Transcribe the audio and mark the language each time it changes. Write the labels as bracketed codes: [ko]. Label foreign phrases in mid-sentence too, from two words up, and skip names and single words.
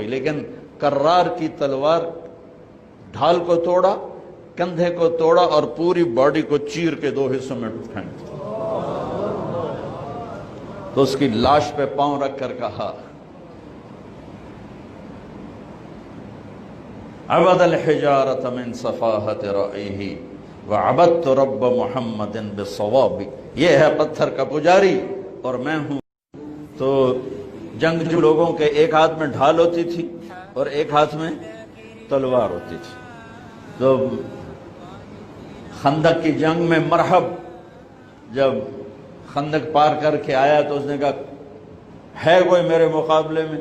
[ur] لیکن کرار کی تلوار ڈھال کو توڑا، کندھے کو توڑا اور پوری باڈی کو چیر کے 2 حصوں میں پھینک دیا. تو اس کی لاش پہ پاؤں رکھ کر کہا [ar] عبد الحجارۃ من صفاحت رأیہ وعبدت رب محمد بالصواب. [ur] یہ ہے پتھر کا پجاری اور میں ہوں. تو جنگجو لوگوں کے ایک ہاتھ میں ڈھال ہوتی تھی اور ایک ہاتھ میں تلوار ہوتی تھی. تو خندق کی جنگ میں مرحب جب خندق پار کر کے آیا تو اس نے کہا ہے کوئی میرے مقابلے میں؟